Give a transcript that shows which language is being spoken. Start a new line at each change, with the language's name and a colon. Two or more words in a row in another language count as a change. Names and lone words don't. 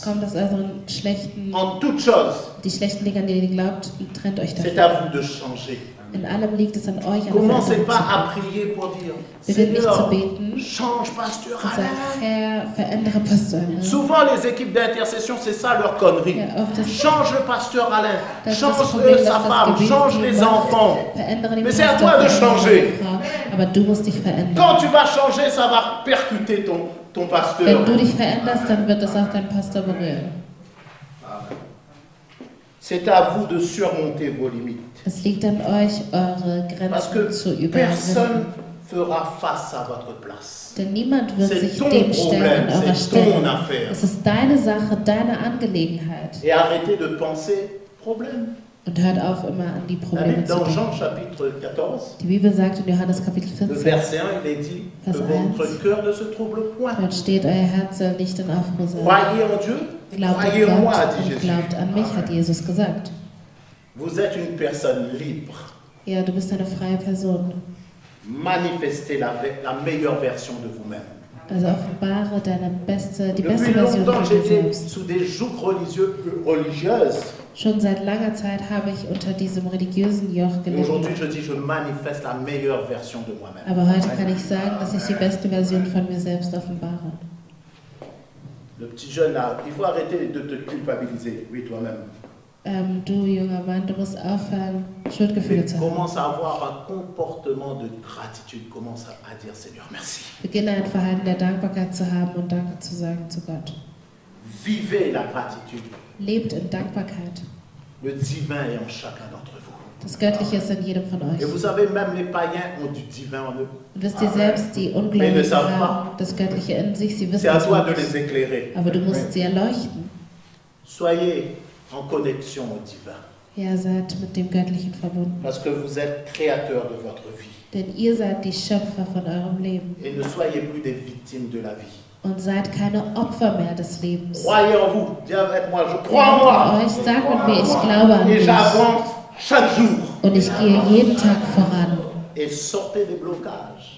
German: Kommt aus euren schlechten,
French: En toute chose,
German: die schlechten Dinge, an die ihr glaubt, trennt euch
French: c'est
German: davon.
French: à vous de changer.
German: In allem liegt es an euch, eine
French: Commencez
German: Veränderung
French: pas
German: zu
French: à
German: machen.
French: prier pour dire
German: Beginnt nicht zu
French: Seigneur,
German: beten
French: change Pasteur
German: und sagt,
French: Alain.
German: Herr, verändere Pastor Alain.
French: Souvent, les équipes d'intercession, c'est ça leur connerie.
German: Ja, oft ist
French: Change le Pasteur Alain,
German: das ist das
French: change
German: Problem, dass
French: sa
German: das
French: femme,
German: Gebet
French: change
German: die
French: les
German: macht.
French: enfants.
German: Verändere den
French: Mais c'est à
German: Pastor,
French: toi de
German: verändere
French: changer.
German: die Frau. Aber du musst dich verändern.
French: Quand tu vas changer, ça va percuter ton pasteur.
German: Wenn du dich veränderst, dann wird es auch deinen Pastor berühren.
French: C'est à vous de surmonter vos limites.
German: Es liegt an euch, eure
French: Parce
German: Grenzen zu
French: que personne
German: überwinden.
French: fera face à votre place.
German: Denn niemand wird
French: C'est
German: sich
French: ton
German: dem stellen
French: problème,
German: an eurer
French: c'est ton
German: Stelle.
French: affaire.
German: Es ist deine Sache, deine Angelegenheit.
French: Et arrêtez de penser problème.
German: Und hört auf, immer an die
French: La
German: Probleme
French: Bible
German: zu
French: dans
German: denken.
French: Jean chapitre 14,
German: Die Bibel sagt in Johannes Kapitel
French: le
German: 14,
French: verset 1, il est dit que
German: Vers
French: votre cœur ne se trouble point.
German: dort steht, euer Herz soll nicht in Aufruhr sein.
French: Croyez en Dieu et
German: Glaubt
French: croyez en
German: an
French: moi,
German: Gott
French: dit
German: und
French: Jésus.
German: glaubt an mich, hat Jesus gesagt.
French: Vous êtes une personne libre.
German: Ja, du bist eine freie Person.
French: Manifestez la meilleure version de vous-même.
German: Also offenbare die beste
French: Depuis
German: Version
French: longtemps,
German: von dir
French: j'étais
German: selbst.
French: sous des jougs religieuses.
German: Schon seit langer Zeit habe ich unter diesem religiösen Joch
French: Et aujourd'hui,
German: gelitten.
French: je dis, je manifeste la meilleure version de moi-même.
German: Aber heute kann ich sagen, dass ich die beste Version von mir selbst offenbare.
French: Le petit jeune là, il faut arrêter de te culpabiliser, oui, toi-même.
German: Du junger Mann, du musst aufhören, Schuldgefühle
French: Mais
German: zu haben.
French: commence à avoir un comportement de gratitude. Commence à dire, Seigneur, merci.
German: Beginne ein Verhalten der Dankbarkeit zu haben und Danke zu sagen zu Gott.
French: Vivez la gratitude.
German: Lebt in Dankbarkeit.
French: Le divin est en chacun d'entre vous.
German: Das Göttliche ist in jedem von euch.
French: Et vous savez, même les païens ont du divin en eux.
German: Und wisst ihr selbst, die
French: Mais ne
German: Ungläubigen
French: savent
German: haben das Göttliche in sich, sie wissen
French: C'est à
German: es
French: toi
German: noch
French: de
German: nicht.
French: les éclairer.
German: Aber du musst sie erleuchten.
French: Soyez en connexion au divin.
German: Ja, seid mit dem Göttlichen verbunden.
French: Parce que vous êtes créateur de votre vie.
German: Denn ihr seid die Schöpfer von eurem Leben.
French: Et ne soyez plus des victimes de la vie.
German: Und seid keine Opfer mehr des Lebens.
French: Croyez en vous. Dis avec moi, je crois en
German: Glaubt an
French: moi.
German: euch, sagt mit mir, ich glaube an
French: Et
German: mich.
French: j'avance chaque jour.
German: Und ich gehe jeden Tag voran.
French: Et sortez des blocages.